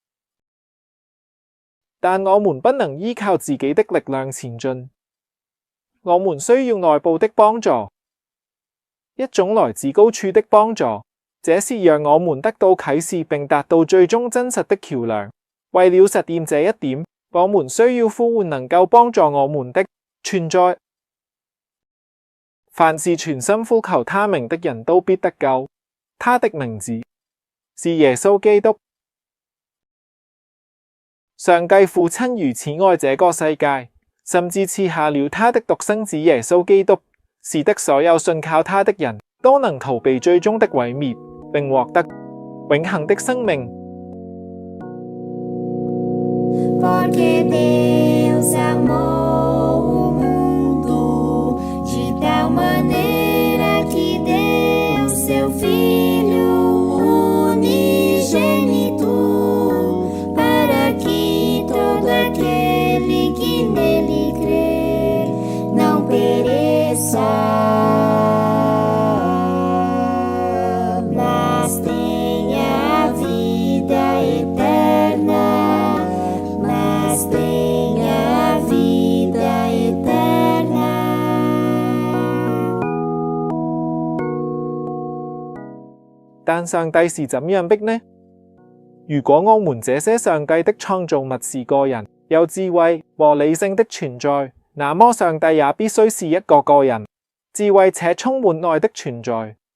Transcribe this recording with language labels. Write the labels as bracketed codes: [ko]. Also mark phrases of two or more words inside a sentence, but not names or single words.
[zh] 但我們不能依靠自己的力量前進，我們需要內部的幫助，一種來自高處的幫助。這是讓我們得到啟示並達到最終真實的橋樑。為了實現這一點，我們需要呼喚能夠幫助我們的存在。凡是全心呼求他名的人都必得救。他的名字是耶穌基督。上帝父親如此愛這個世界，甚至賜下了他的獨生子耶穌基督，使得所有信靠他的人都能逃避最終的毀滅，並獲得永恆的生命。 [pt] Porque Deus amou o mundo de tal maneira que deu seu Filho unigênito, para que todo aquele que nele crer não pereça, mas tenha a vida eterna. Tenha a vida eterna。 [zh] 但上帝是怎樣的呢？如果我們這些上帝的創造物是個人，有智慧和理性的存在，那麼上帝也必須是一個人，智慧且充滿愛的存在。